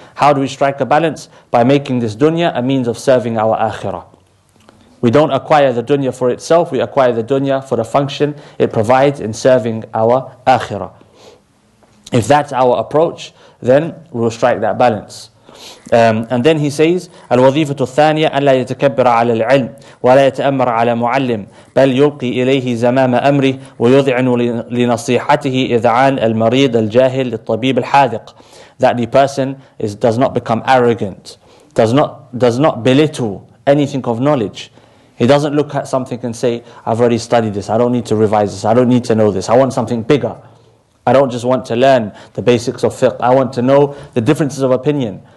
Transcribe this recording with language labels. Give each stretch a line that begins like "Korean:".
English: How do we strike a balance? By making this dunya a means of serving our akhirah. We don't acquire the dunya for itself, we acquire the dunya for the function it provides in serving our akhirah. If that's our approach, then we'll strike that balance. And then he says,
Arabic: الوظيفة الثانية أن لا يتكبر على العلم ولا يتأمر على معلم بل يلقي إليه زمام أمره ويذعن لنصيحته إذعان المريض الجاهل للطبيب الحاذق.
English: That the person does not become arrogant, does not belittle anything of knowledge. He doesn't look at something and say, I've already studied this, I don't need to revise this, I don't need to know this, I want something bigger. I don't just want to learn the basics of fiqh, I want to know the differences of opinion.